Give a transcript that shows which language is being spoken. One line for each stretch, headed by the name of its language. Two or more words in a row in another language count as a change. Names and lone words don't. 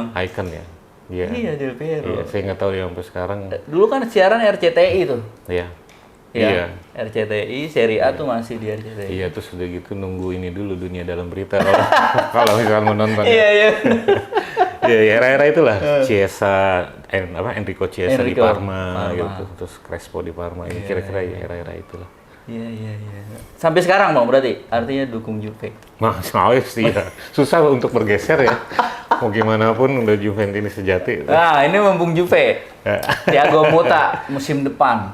Indonesian: Icon ya. Iya. Iya, Del Piero. Iya, saya nggak tahu ya sampai sekarang. Dulu kan siaran RCTI tuh. Iya. Ya, Iya. RCTI, Serie A tuh masih di RCTI. Iya, terus udah gitu nunggu ini dulu Dunia Dalam Berita kalau kalau misalkan mau nonton. Iya, iya. Iya, ya, era-era itulah. Chiesa, Enrico Chiesa di Enrico, Parma, gitu. Terus Crespo di Parma. Ini kira-kira ya era-era itulah. Iya, iya, iya. Sampai sekarang Bang berarti artinya dukung Juve. Mas, sih ya. Susah untuk bergeser ya. Mau gimana pun udah Juventus sejati. Nah, ini mumpung Juve. Thiago Motta musim depan.